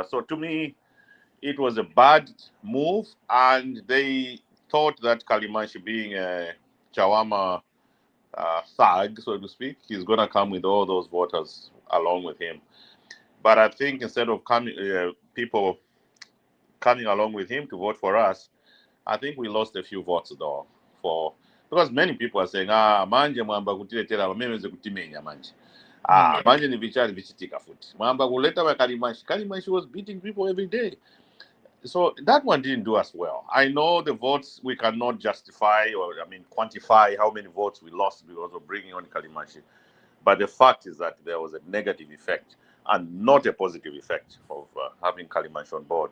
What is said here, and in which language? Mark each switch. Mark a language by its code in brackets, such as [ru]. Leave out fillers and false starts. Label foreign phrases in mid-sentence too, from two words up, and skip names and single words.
[en] So to me, it was a bad move, and they thought that Kalimanchi, being a Chawama thug, so to speak, he's going to come with all those voters along with him. But I think instead of people coming along with him to vote for us, I think we lost a few votes though. Because many people are saying, [ny] manje mwamba kutiletera wameweze kutimenya manje. Manje ni vichari vichitika futi. Mwamba kuleta wa Kalimanchi. [en] Kalimanchi was beating people every day. So that one didn't do us well. I know the votes, we cannot justify or quantify how many votes we lost because of bringing on Kalimanchi. But the fact is that there was a negative effect and not a positive effect of having Kalimanchi on board.